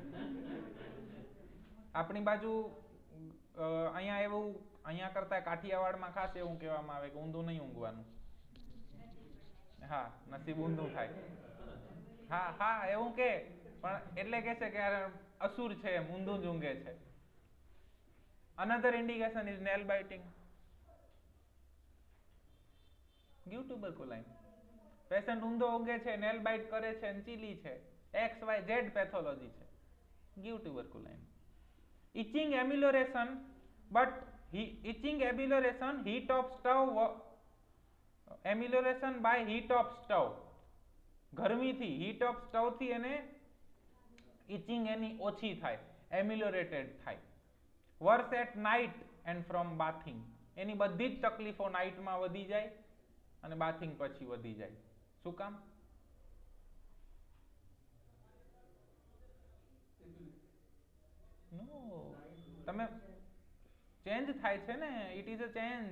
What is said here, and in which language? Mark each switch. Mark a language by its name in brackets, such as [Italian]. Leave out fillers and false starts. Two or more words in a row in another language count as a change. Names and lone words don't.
[Gujarati] આપણી બાજુ અહીંયા એવું, અહીંયા કરતા કાઠિયાવાડમાં ખાસ એવું કહેવામાં આવે કે ઊંધું નહીં ઊંઘવાનું. હા, નસીબ ઊંધું થાય. હા એવું કે, પણ એટલે કે છે કે અસુર છે એમ, ઊંધું જ ઊંઘે છે. [English] Another indication is nail biting. Give tuberculine. [Gujarati] પેશન્ટ ઊંધો ઊંઘે છે, [English] nail bite [Gujarati] કરે છે અને ચીલી છે, XYZ પેથોલોજી છે, [English] give tuberculine. Itching amelioration, but itching amelioration, heat of stove, amelioration by heat of stove. [Gujarati] ગરમીથી, [English] heat of stove [Gujarati] થી એને itching એની ઓછી થાય, ameliorated થાય. [English] Worse at night and from bathing. [Gujarati] એની બધી જ તકલીફો નાઇટમાં વધી જાય અને બાથિંગ પછી વધી જાય. શું કામ? નો, તમે ચેન્જ થાય છે ને, [English] it is a change.